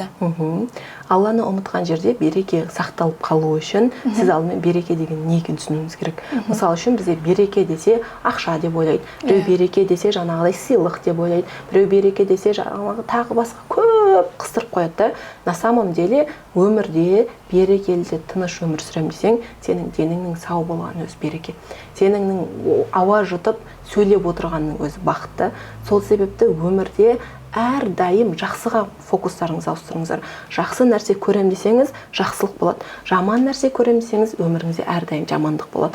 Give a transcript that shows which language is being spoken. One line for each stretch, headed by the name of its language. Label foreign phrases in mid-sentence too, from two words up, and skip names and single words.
Kazakh: Алланы ұмытқан жерде береке сақталып қалу үшін сіз алдымен береке деген не екенін түсінуіңіз керек. Мысалы үшін бізде береке десе ақша деп ойлайды, біреу береке десе жаңағыдай сыйлық деп ойлайды, біреу береке десе жаңағы тағы басқа көп қыстырып қояды да.
Russian: На самом деле
Kazakh: өмірде берекелі тыныш өмір сүремін десең, сенің деніңнің сау болғаны өзі береке. Сенің ауа жұтып сөйлеп отырғанның өзі бақытты. Сол себепті өмірде әрдайым жақсыға фокустарыңызды ауыстырыңыздар. Жақсы нәрсе көрем десеңіз, жақсылық болады. Жаман нәрсе көрем десеңіз, өміріңізде әрдайым жамандық болады.